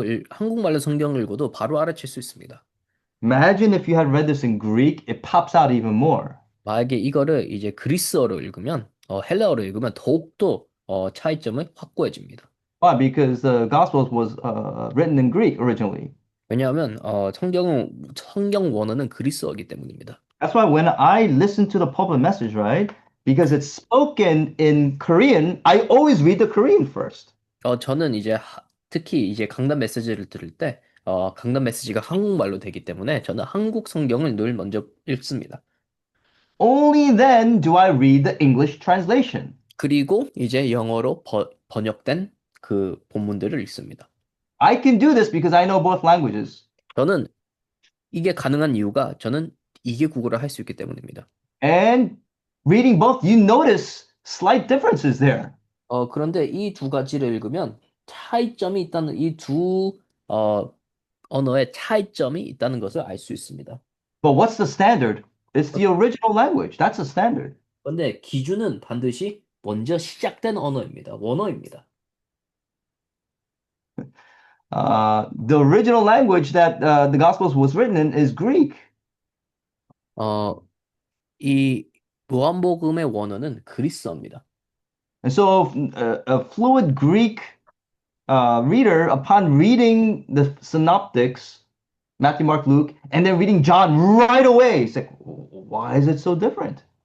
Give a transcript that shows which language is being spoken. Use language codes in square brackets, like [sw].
[ko] 한국말로 성경을 읽어도 바로 알아챌 수 있습니다. [en] Imagine if you had read this in Greek, it pops out even more. [ko] 만약에 이거를 이제 그리스어로 읽으면, 헬라어로 읽으면 더욱더 차이점이 확고해집니다. [en] Why? Because the Gospels was written in Greek originally. [ko] 왜냐하면 성경 원어는 그리스어이기 때문입니다. [en] That's why when I listen to the pulpit message, right? Because it's spoken in Korean, I always read the Korean first. [ko] 저는 이제 특히 이제 강단 메시지를 들을 때 강단 메시지가 한국말로 되기 때문에 저는 한국 성경을 늘 먼저 읽습니다. [en] Only then do I read the English translation. [ko] 그리고 이제 영어로 번역된 그 본문들을 읽습니다. [en] I can do this because I know both languages. [ko] 저는 이게 가능한 이유가 저는 이게 국어를 할 수 있기 때문입니다. [en] And reading both, you notice slight differences there. [ko] 그런데 이 두 가지를 읽으면 차이점이 있다는 이 두 언어의 차이점이 있다는 것을 알 수 있습니다. [en] But what's the standard? It's the original language. That's the standard. [ko] 그런데 기준은 반드시 먼저 시작된 언어입니다. 원어입니다. [en] The original language that the Gospels was written in is Greek. [ko] 어, 이 요한복음의 원어는 그리스어입니다. [en] And so a fluid Greek reader, upon reading the synoptics, Matthew, Mark, Luke, and then reading John right away, it's like, why is it so different?